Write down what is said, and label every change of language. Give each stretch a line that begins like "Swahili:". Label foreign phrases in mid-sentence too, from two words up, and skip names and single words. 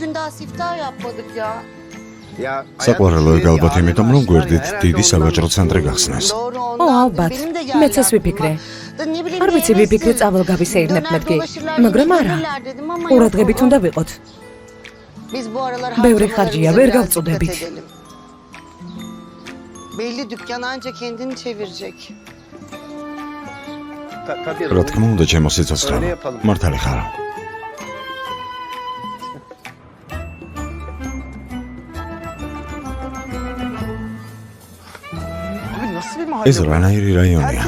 Georgian: საყვარელო ეგ ალბათ იმიტომ, რომ გვერდით დიდი სავაჭრო ცენტრი გახსნეს. ო, ალბათ, მეც ეს ვიფიქრე. არ ვიცი ვიფიქრე წავალ გავისეირნებ მეთქი, მაგრამ არა. ყურადღებით უნდა ვიყოთ. ბევრი ხარჯია, ვერ გავწუდებით.
Turkish: Belli dükkan ancak kendini çevirecek.
Georgian: რა თქმა უნდა, ჩემო სიცოცხლე. მართალი ხარ. ეს რანაირი რაიონია?